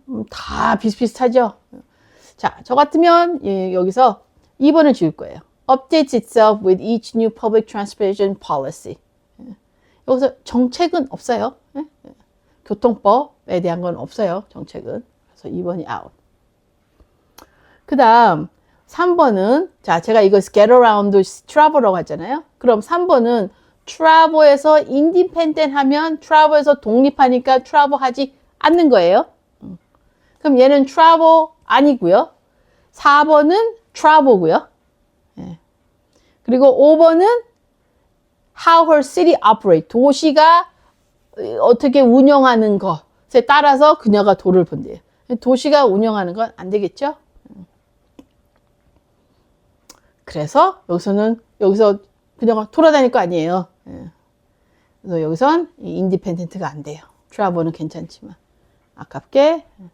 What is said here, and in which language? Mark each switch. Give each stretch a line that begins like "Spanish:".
Korean: 다 비슷비슷하죠. 자, 저 같으면 여기서 2번을 지울 거예요.
English: Updates itself with each new public transportation policy.
Korean: 여기서 정책은 없어요. 교통법에 대한 건 없어요. 정책은. 그래서 2번이 out. 그 다음 3번은 자 제가 이거 get around travel라고 했잖아요. 그럼 3번은 travel에서 independent 하면 travel에서 독립하니까 travel 하지 않는 거예요. 그럼 얘는 travel 아니고요. 4번은 travel고요. 그리고 5번은
English: how her city operate.
Korean: 도시가 어떻게 운영하는 것에 따라서 그녀가 도를 본대요. 도시가 운영하는 건 안 되겠죠? 그래서 여기서 그녀가 돌아다닐 거 아니에요. 그래서 여기선 인디펜던트가 안 돼요. 트래블은 괜찮지만 아깝게.